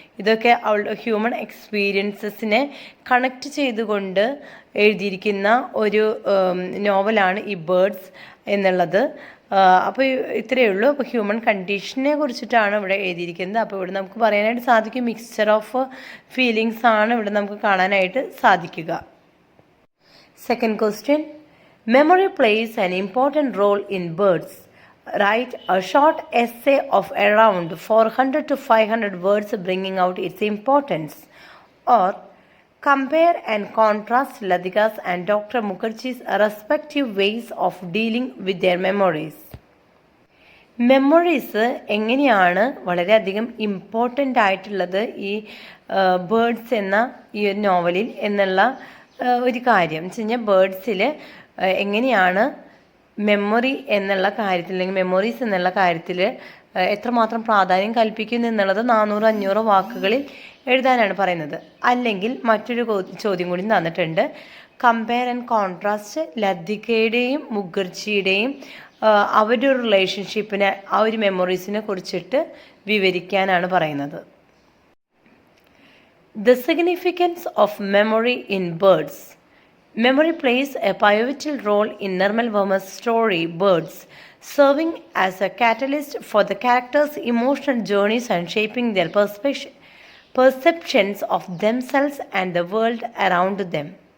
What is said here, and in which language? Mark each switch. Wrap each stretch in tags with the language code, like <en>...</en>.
<ml>ഇതൊക്കെ അവളുടെ human എക്സ്പീരിയൻസസിനെ connect ചെയ്തുകൊണ്ട് എഴുതിയിരിക്കുന്ന ഒരു നോവലാണ് ഈ ബേർഡ്സ് എന്നുള്ളത്. അപ്പോൾ ഇത്രയേ ഉള്ളൂ. അപ്പോൾ ഹ്യൂമൻ കണ്ടീഷനെ കുറിച്ചിട്ടാണ് ഇവിടെ എഴുതിയിരിക്കുന്നത്. അപ്പോൾ ഇവിടെ നമുക്ക് പറയാനായിട്ട് സാധിക്കും മിക്സ്ചർ ഓഫ് ഫീലിങ്സ് ആണ് ഇവിടെ നമുക്ക് കാണാനായിട്ട് സാധിക്കുക.</ml> <en>Second question, memory plays an important role in Birds. Write a short essay of around 400 to 500 words bringing out its importance. Or compare and contrast Latika's and Dr. Mukherjee's respective ways of dealing with their memories.</en> <ml>Memories എങ്ങനെയാണ് വളരെയധികം important ആയിട്ടുള്ളത് ഈ birds എന്ന ഈ ഒരു നോവലിൽ എന്നുള്ള ഒരു കാര്യം എന്ന് വെച്ച് കഴിഞ്ഞാൽ ബേർഡ്സിൽ എങ്ങനെയാണ് മെമ്മറി എന്നുള്ള കാര്യത്തിൽ അല്ലെങ്കിൽ മെമ്മറീസ് എന്നുള്ള കാര്യത്തിൽ എത്രമാത്രം പ്രാധാന്യം കൽപ്പിക്കുന്നു എന്നുള്ളത് 400-500 വാക്കുകളിൽ എഴുതാനാണ് പറയുന്നത്. അല്ലെങ്കിൽ മറ്റൊരു ചോദ്യം കൂടി തന്നിട്ടുണ്ട്. കമ്പയർ ആൻഡ് കോൺട്രാസ്റ്റ് ലതികയുടെയും മുഖർജിയുടെയും അവരുടെ ഒരു റിലേഷൻഷിപ്പിനെ ആ ഒരു മെമ്മറീസിനെ കുറിച്ചിട്ട് വിവരിക്കാനാണ് പറയുന്നത്.</ml> <en>The significance of memory in birds. Memory plays a pivotal role in Nirmal Verma's story Birds, serving as a catalyst for the characters' emotional journeys and shaping their perceptions of themselves and the world around them.</en>